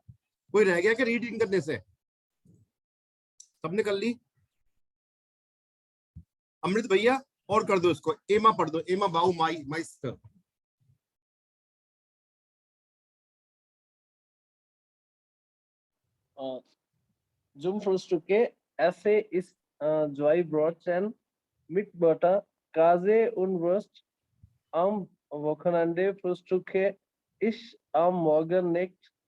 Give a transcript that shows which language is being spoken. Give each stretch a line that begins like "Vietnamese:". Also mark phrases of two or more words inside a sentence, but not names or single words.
Hindi: कोई रह गया क्या रीडिंग करने से? सबने कर ली? अमृत भैया और कर दो इसको, एमा पढ़ दो, एमा बाऊ माइस्टर।
German: Zum Frühstücke esse ich zwei Brötchen mit Butter, Käse und Wurst. Am Wochenende frühstücke ich am Morgen nicht.